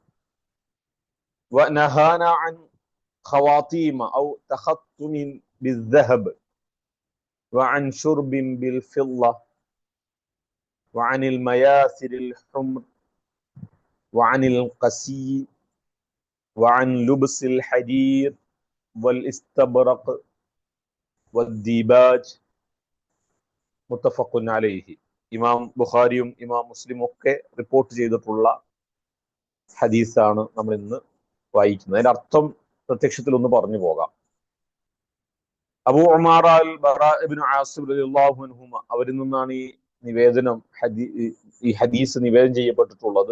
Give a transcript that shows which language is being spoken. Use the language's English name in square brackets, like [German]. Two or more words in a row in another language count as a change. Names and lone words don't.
[Arabic] ونهانا عن خواتيم أو تختم بالذهب وعن شرب بالفضة وعن المياثر الحمر وعن القسي وعن لبس الحدير والاستبرق والديباج متفق عليه. [Malayalam] ഇമാം ബുഖാരിയും ഇമാം മുസ്ലിമും ഒക്കെ റിപ്പോർട്ട് ചെയ്തിട്ടുള്ള ഹദീസാണ് നമ്മൾ ഇന്ന് വായിക്കുന്നത്. അതിന്റെ അർത്ഥം പ്രത്യക്ഷത്തിൽ ഒന്ന് പറഞ്ഞു പോകാം. അബൂ ഉമാറ അൽ ബറാ ഇബ്നു ആസിബ് [Arabic] رضي الله عنهما [Malayalam] അവരിൽ നിന്നാണ് ഈ ഹദീസ് നിവേദനം ചെയ്യപ്പെട്ടിട്ടുള്ളത്.